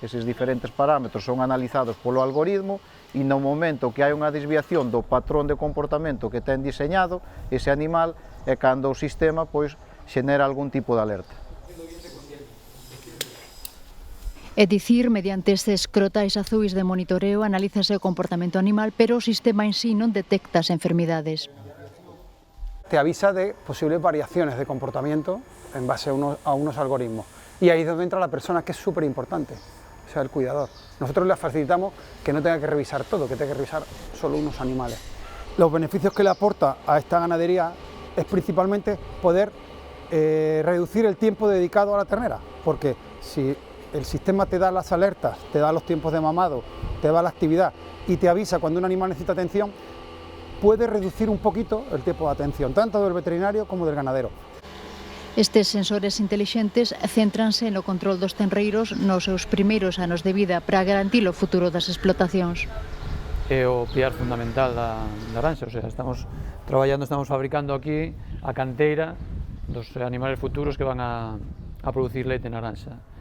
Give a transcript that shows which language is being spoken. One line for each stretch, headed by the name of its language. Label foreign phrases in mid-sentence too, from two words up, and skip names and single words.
Galician: Eses diferentes parámetros son analizados polo algoritmo e no momento que hai unha desviación do patrón de comportamento que ten diseñado ese animal é cando o sistema xenera algún tipo de alerta. É dicir, mediante estes crotais azuis de monitoreo analízase o comportamento animal, pero o sistema en sí non detecta as enfermidades.
Spanish: Te avisa de posibles variaciones de comportamiento en base a unos algoritmos. Y ahí es donde entra la persona, que es súper importante, o sea, el cuidador. Nosotros le facilitamos que no tenga que revisar todo, que tenga que revisar solo unos animales. Los beneficios que le aporta a esta ganadería es principalmente poder reducir el tiempo dedicado a la ternera, porque si el sistema te da las alertas, te da los tiempos de mamado, te da la actividad y te avisa cuando un animal necesita atención, puede reducir un poquito el tiempo de atención, tanto del veterinario como del ganadero.
Galician: Estes sensores intelixentes céntranse no control dos tenreiros nos seus primeiros anos de vida para garantir o futuro das explotacións. É o piar fundamental da Aranxa,
Spanish: o sea,
Galician: estamos fabricando aquí a canteira dos
Spanish: animales futuros que van a producir
Galician: leite na Aranxa.